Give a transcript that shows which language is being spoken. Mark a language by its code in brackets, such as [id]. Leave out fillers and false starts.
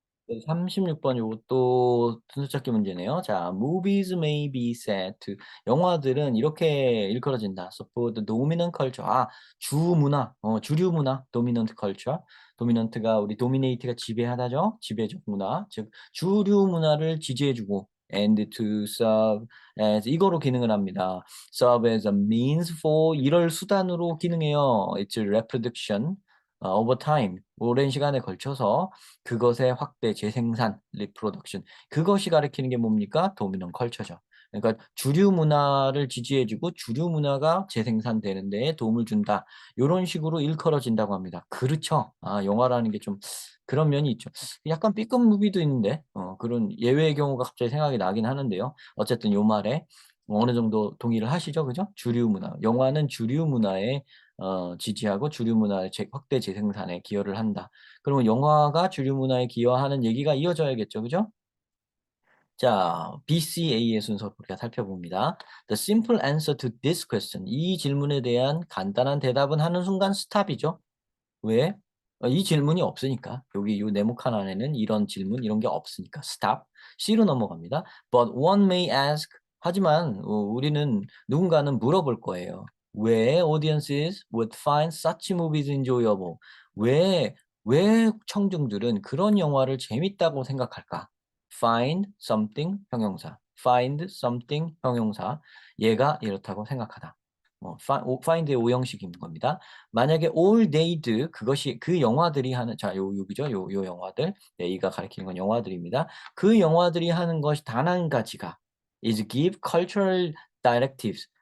[ko] 36번 요것도 순서 찾기 문제네요. [en] 자, movies may be said to [ko] 영화들은 이렇게 일컬어진다. [en] support the dominant culture. [ko] 아, 주문화, 주류 문화, [en] dominant culture. [ko] dominant가 우리 dominate가 지배하다죠. 지배적 문화, 즉 주류 문화를 지지해주고 [en] and to serve as [ko] 이거로 기능을 합니다. [en] serve as a means for [ko] 이럴 수단으로 기능해요. [en] It's reproduction over time [ko] 오랜 시간에 걸쳐서 그것의 확대, 재생산, 리프로덕션 그것이 가리키는 게 뭡니까? 도미넌 컬처죠. 그러니까 주류 문화를 지지해주고 주류 문화가 재생산되는 데에 도움을 준다. 요런 식으로 일컬어진다고 합니다. 그렇죠. 아, 영화라는 게 좀 그런 면이 있죠. 약간 B급 무비도 있는데 그런 예외의 경우가 갑자기 생각이 나긴 하는데요. 어쨌든 요 말에 어느 정도 동의를 하시죠, 그죠? 주류 문화. 영화는 주류 문화에 지지하고 주류 문화의 확대 재생산에 기여를 한다. 그러면 영화가 주류 문화에 기여하는 얘기가 이어져야겠죠, 그죠? 자, BCA의 순서로 우리가 살펴봅니다. [en] The simple answer to this question. [ko] 이 질문에 대한 간단한 대답은 하는 순간 스탑이죠. 왜? 이 질문이 없으니까. 여기 이 네모칸 안에는 이런 질문, 이런 게 없으니까. 스탑. C로 넘어갑니다. [en] But one may ask. [ko] 하지만 우리는 누군가는 물어볼 거예요. [en] 왜 audiences would find such movies enjoyable? [ko] 왜, 왜 청중들은 그런 영화를 재밌다고 생각할까? [en] Find something 형용사. Find something 형용사. [ko] 얘가 이렇다고 생각하다. find의 오형식인 겁니다. 만약에 [en] all they'd [ko] 그것이 그 영화들이 하는 자, 여기죠. 요 영화들. they가 가리키는 건 영화들입니다. 그 영화들이 하는 것이 단 한 가지가 [en] is give cultural directives.